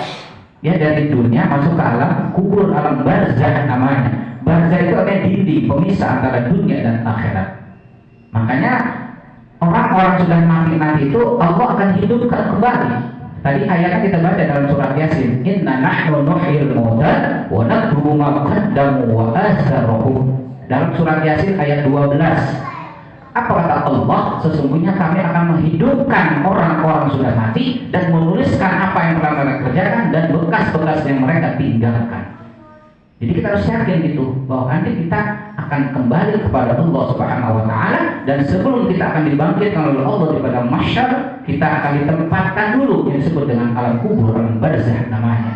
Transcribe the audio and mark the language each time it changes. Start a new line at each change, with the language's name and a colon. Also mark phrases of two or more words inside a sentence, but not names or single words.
Indonesian: Ya, dari dunia masuk ke alam kubur, alam barzakh namanya. Barzakh itu adalah dinding pemisah antara dunia dan akhirat. Makanya orang-orang sudah mati nanti itu Allah akan hidupkan kembali. Tadi ayatnya kita baca dalam surat Yasin,
Arabic: إنا نحن نحيي الموتى ونكتب ما قدموا وآثارهم.
Indonesian: Dalam surat Yasin ayat 12. Apa kata Allah? Sesungguhnya kami akan menghidupkan orang-orang sudah mati dan menuliskan apa yang telah mereka kerjakan dan bekas-bekas yang mereka tinggalkan. Jadi kita harus yakin gitu bahwa nanti kita akan kembali kepada Allah
Arabic: سبحانه وتعالى,
Indonesian: dan sebelum kita akan dibangkitkan oleh Allah di padang mahsyar, kita akan ditempatkan dulu yang disebut dengan alam kubur, alam barzakh namanya.